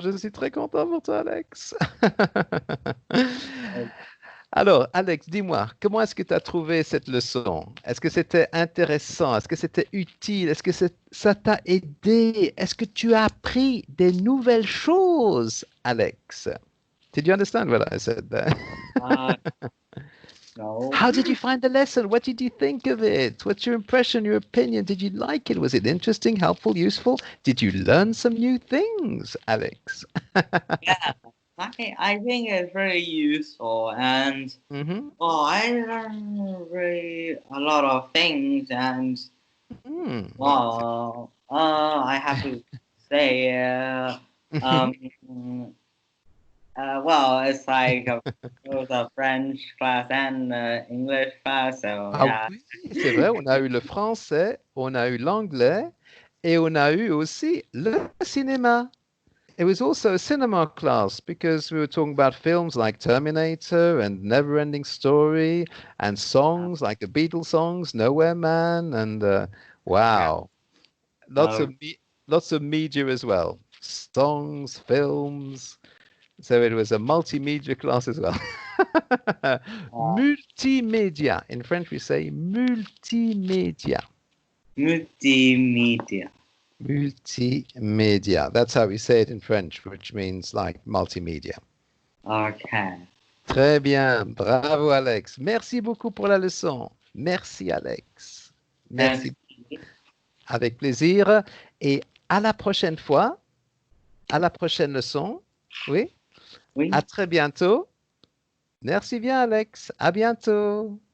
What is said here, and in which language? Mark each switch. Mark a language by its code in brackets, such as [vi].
[fr] Je suis très content pour toi, Alex. Alors, Alex, dis-moi, comment est-ce que tu as trouvé cette leçon? Est-ce que c'était intéressant? Est-ce que c'était utile? Est-ce que ça t'a aidé? Est-ce que tu as appris des nouvelles choses, Alex? [en] Did you understand what I said there? Uh, no. How did you find the lesson? What did you think of it? What's your impression, your opinion? Did you like it? Was it interesting, helpful, useful? Did you learn some new things, Alex? Yeah, I think it's very useful, and Mm-hmm. I learned really a lot of things, and Mm. I have to say, um, it's like both a French class and English class, so Ah yeah. [fr] oui, c'est vrai, on a eu le français, on a eu l'anglais et on a eu aussi le cinéma. [en] It was also a cinema class because we were talking about films like Terminator and Neverending Story and Uh, songs like the Beatles songs, Nowhere Man, and yeah. wow, lots Uh, of lots of media as well, songs, films. So it was a multimedia class as well. uh, Multimedia. In French, we say multimedia. Multimedia. Multimedia. That's how we say it in French, which means like multimedia. Okay. [fr] Très bien. Bravo, Alex. Merci beaucoup pour la leçon. Merci, Alex. Merci. Merci. Avec plaisir. Et à la prochaine fois, à la prochaine leçon. Oui. À Oui. très bientôt. Merci bien, Alex. À bientôt.